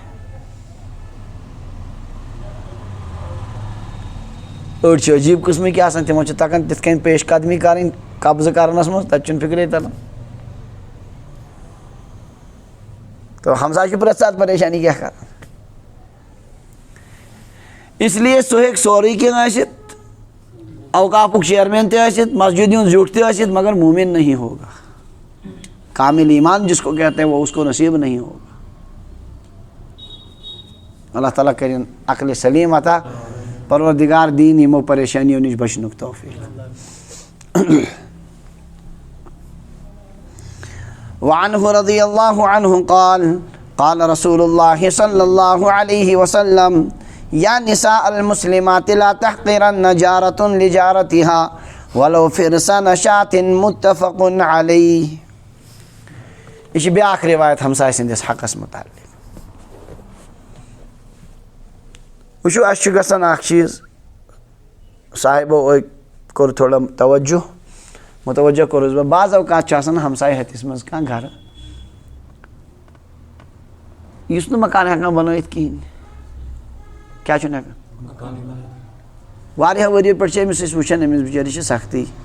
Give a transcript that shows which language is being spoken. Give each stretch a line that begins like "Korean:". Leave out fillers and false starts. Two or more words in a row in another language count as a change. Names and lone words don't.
Kashmiri: أڑۍ چھِ عجیٖب قٕسمٕکۍ آسان تِمن چھِ تگان تِتھ کٔنۍ پیش قدمی کَرٕنۍ قبضہٕ کرنس منٛز تَتہِ چھُنہٕ فِکرے تران تو ہمساے چھُ پرٛٮ۪تھ ساتہٕ پریشانی کیٛاہ کران
Urdu: اس لیے
Kashmiri: سُہ ہیٚکہِ سورُے کینٛہہ ٲسِتھ اوقافُک چیئرمین تہِ ٲسِتھ مسجد ہُنٛد زیُٹھ تہِ ٲسِتھ مگر
Urdu: مومن نہیں ہوگا کامل ایمان جس کو کہتے ہیں وہ اس کو نصیب نہیں ہوگا.
Kashmiri: اللہ تعالیٰ کرن عقل سلیم عطا پروردگار دین یمو پریشانیو نش بچنُک توفیق.
Arabic: وعنہ رضی اللہ عنہ قال قال رسول اللہ صلی اللہ علیہ وسلم یا نساء المسلمات لا تحقرن جارۃ لجارتها ولو فرسان شاة متفق علیہ.
Kashmiri: یہ چھِ بیاکھ روایت ہمساے سٕنٛدِس حقس متعلق. وٕچھو اَسہِ چھُ گژھان اکھ چیٖز صاحبو کوٚر تھوڑا متوجہ کوٚرُس بہٕ بعض اوقات چھُ آسان ہمساے ہتِس منٛز کانٛہہ گرٕ یُس نہٕ مکان ہٮ۪کان بنٲیِتھ کِہیٖنۍ کیٛاہ چھُنہٕ ہٮ۪کان واریاہو ؤرۍیو پٮ۪ٹھ چھِ أمِس أسۍ وٕچھان أمِس بِچٲرِس چھِ سختی